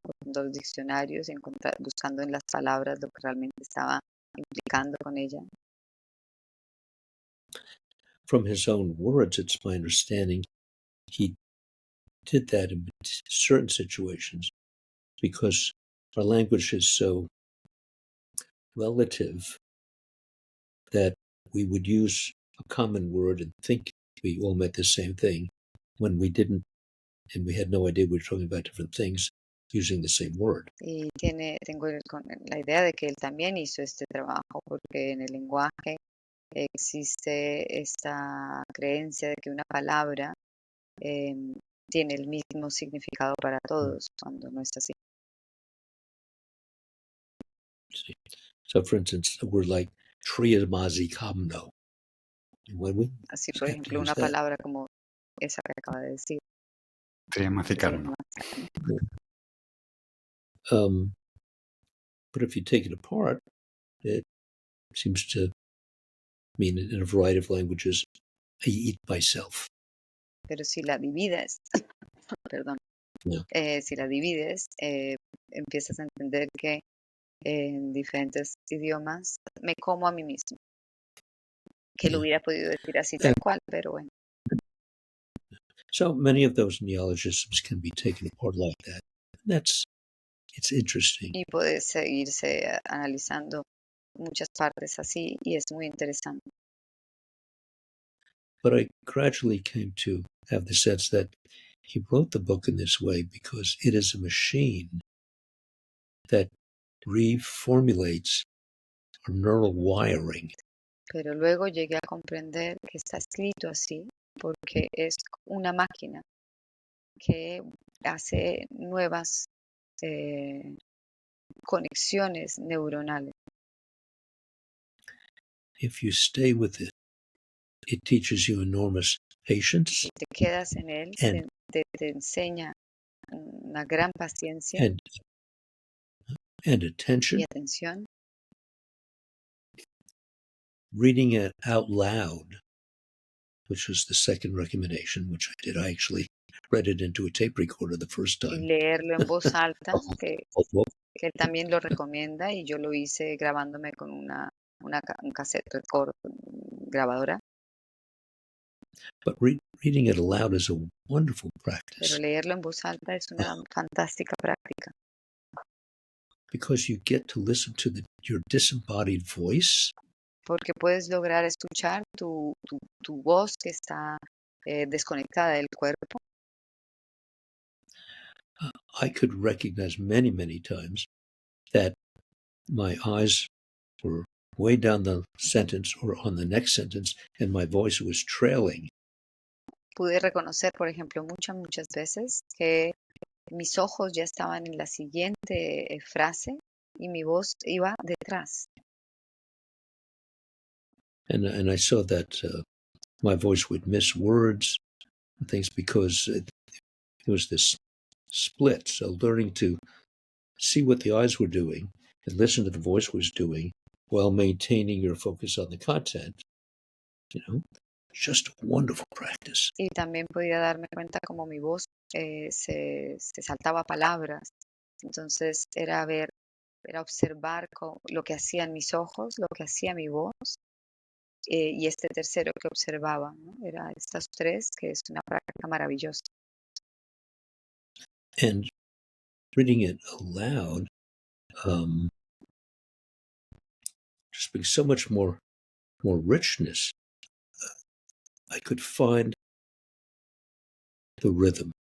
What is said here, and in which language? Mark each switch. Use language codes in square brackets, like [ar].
[es] Con los diccionarios, buscando en las palabras lo que realmente estaba implicando con ella. [en] From his own words, it's my understanding he did that in certain situations because our language is so relative that we would use a common word and think we all meant the same thing when we didn't, and we had no idea we were talking about different things using the same word. [es] Y tengo la idea de que él también hizo este trabajo porque en el lenguaje existe esta creencia de que una palabra tiene el mismo significado para todos, cuando no es así. [en] So, for instance, a word like triamazi kamno. [es] Así, por ejemplo, una palabra como esa que acaba de decir. Triamazicarno. [en] But if you take it apart, it seems to mean in a variety of languages, I eat myself. [es] Pero si la divides, perdón, si la divides, empiezas a entender que en diferentes idiomas me como a mí mismo. Que lo hubiera podido decir así tal cual, pero bueno. [en] So many of those neologisms can be taken apart like that. It's interesting. [es] Y puede seguirse analizando muchas partes así y es muy interesante. [en] But I gradually came to have the sense that he wrote the book in this way because it is a machine that reformulates our neural wiring. [es] Pero luego llegué a comprender que está escrito así porque es una máquina que hace nuevas conexiones neuronales. [en] If you stay with it, it teaches you enormous patience. [es] Si te quedas en él, te enseña una gran paciencia [en] and attention. [es] Y atención. [en] Reading it out loud, which was the second recommendation, which I did. I actually read it into a tape recorder the first time. [es] Y leerlo en voz alta, que él también lo recomienda, y yo lo hice grabándome con un cassette record, grabadora. [en] But reading it aloud is a wonderful practice. [es] Pero leerlo en voz alta es una fantástica práctica. [en] Because you get to listen to your disembodied voice. [es] porque puedes lograr escuchar tu voz que está desconectada del cuerpo. [en] I could recognize many, many times that my eyes were way down the sentence or on the next sentence, and my voice was trailing. [es] Pude reconocer, por ejemplo, muchas veces que mis ojos ya estaban en la siguiente frase y mi voz iba detrás. [en] And I saw that my voice would miss words and things because it was this split. So learning to see what the eyes were doing and listen to the voice was doing while maintaining your focus on the content, just a wonderful practice. [es] Y también podía darme cuenta como mi voz se saltaba palabras. Entonces era observar lo que hacían mis ojos, lo que hacía mi voz y este tercero que observaba, ¿no? Era estos tres, que es una práctica maravillosa. [en] And reading it aloud just brings so much more richness. I could find the rhythm.